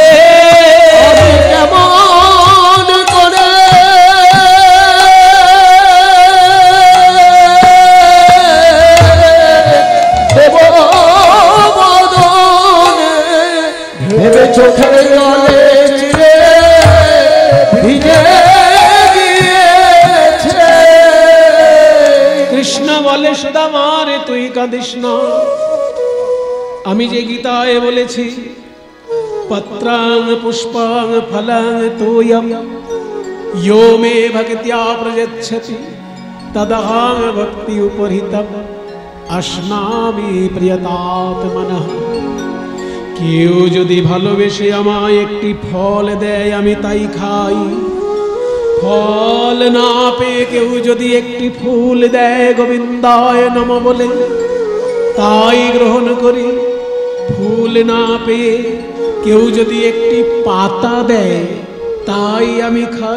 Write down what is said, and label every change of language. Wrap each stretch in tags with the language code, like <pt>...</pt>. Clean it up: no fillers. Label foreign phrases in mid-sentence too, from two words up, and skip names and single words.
<bn>আমি কেমন করে দেব মদনে, ভেবে চোখের জলে চিড়ে ভিজে গিয়েছে। কৃষ্ণ বলে, সুদামা রে, তুই কাঁদিস না। আমি যে গীতায় বলেছি,</bn> <sa>পত্রাং পুষ্পাং ফলাং তোয়ম यो मे भक्त्या प्रयच्छति तदहं भक्ति उपहृतम् अश्नामि प्रियतात्मनः।</sa> <bn>কেউ যদি ভালোবেসে আমায় একটি ফল দেয়, আমি তাই খাই। ফল না পেয়ে কেউ যদি একটি ফুল দেয়,</bn> <sa>গোবিন্দায় নম</sa> <bn>বলে, তাই গ্রহণ করি। ফুল না পেয়ে কেউ যদি একটি পাতা দেয়, তাই আমি খাই।</bn>